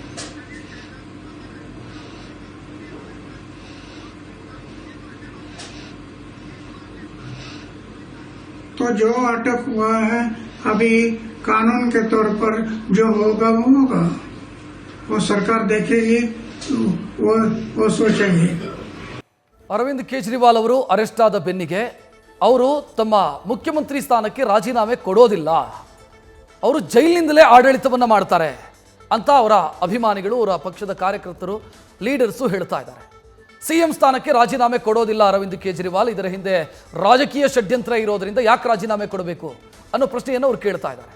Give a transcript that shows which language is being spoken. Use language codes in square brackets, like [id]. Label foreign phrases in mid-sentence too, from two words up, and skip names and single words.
[hi] तो जो अटक हुआ है, अभी कानून के तौर पर जो होगा वो होगा, वो सरकार देखेगी, वो सोचेगी। [kn] ಅರವಿಂದ್ ಕೇಜ್ರಿವಾಲ್ ಅವರು ಅರೆಸ್ಟ್ ಆದ ಬೆನ್ನಿಗೆ ಅವರು ತಮ್ಮ ಮುಖ್ಯಮಂತ್ರಿ ಸ್ಥಾನಕ್ಕೆ ರಾಜೀನಾಮೆ ಕೊಡೋದಿಲ್ಲ, ಅವರು ಜೈಲಿನಿಂದಲೇ ಆಡಳಿತವನ್ನು ಮಾಡ್ತಾರೆ ಅಂತ ಅವರ ಅಭಿಮಾನಿಗಳು, ಅವರ ಪಕ್ಷದ ಕಾರ್ಯಕರ್ತರು, ಲೀಡರ್ಸು ಹೇಳ್ತಾ ಇದ್ದಾರೆ. ಸಿಎಂ ಸ್ಥಾನಕ್ಕೆ ರಾಜೀನಾಮೆ ಕೊಡೋದಿಲ್ಲ ಅರವಿಂದ್ ಕೇಜ್ರಿವಾಲ್, ಇದರ ಹಿಂದೆ ರಾಜಕೀಯ ಷಡ್ಯಂತ್ರ ಇರೋದರಿಂದ ಯಾಕೆ ರಾಜೀನಾಮೆ ಕೊಡಬೇಕು ಅನ್ನೋ ಪ್ರಶ್ನೆಯನ್ನು ಅವರು ಕೇಳ್ತಾ ಇದ್ದಾರೆ.